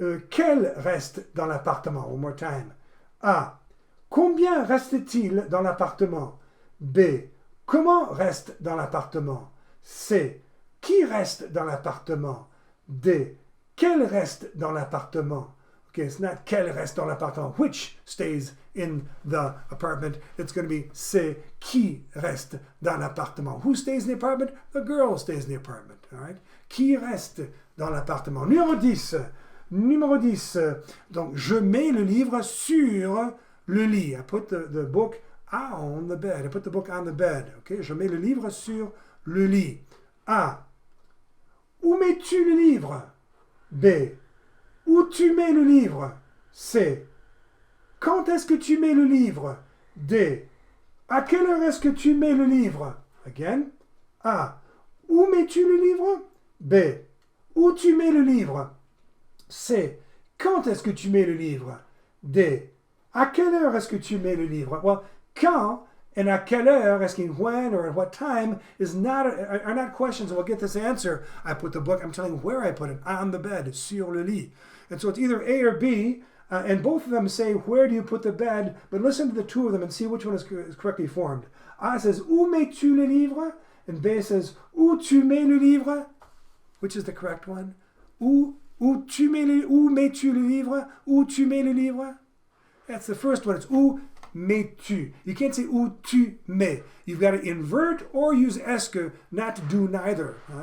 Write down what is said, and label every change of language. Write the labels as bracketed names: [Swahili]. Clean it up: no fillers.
[French] Quel reste dans l'appartement? [English] One more time. [French] A. Combien reste-t-il dans l'appartement? B. Comment reste dans l'appartement? C. Qui reste dans l'appartement? D. Quel reste dans l'appartement? [English] Okay, it's not [French] quel reste dans l'appartement. [English] Which stays in the apartment? It's going to be C. [French] Qui reste dans l'appartement? [English] Who stays in the apartment? The girl stays in the apartment. All right? [French] Qui reste dans l'appartement? Numéro 10. Numéro 10. Donc, je mets le livre sur le lit. [English] I put the book on the bed. I put the book on the bed. Okay? [French] Je mets le livre sur le lit. A. Où mets-tu le livre? B. Où tu mets le livre? C. Quand est-ce que tu mets le livre? D. À quelle heure est-ce que tu mets le livre? Again. A. Où mets-tu le livre? B. Où tu mets le livre? C. Quand est-ce que tu mets le livre? D. À quelle heure est-ce que tu mets le livre? [English] Well, quand and à quelle heure, asking when or at what time, are not questions. We'll get this answer. I put the book, I'm telling where I put it, on the bed, [French] sur le lit. [English] And so it's either A or B, and both of them say, where do you put the bed? But listen to the two of them and see which one is correctly formed. A says, [French] où mets-tu le livre? [English] And B says, [French] où tu mets le livre? [English] Which is the correct one? [French] Où mets-tu le livre? Où tu mets le livre? [English] That's the first one. It's [French] où mets-tu. [English] You can't say [French] où tu mets. [English] You've got to invert or use est-ce que, not to do neither.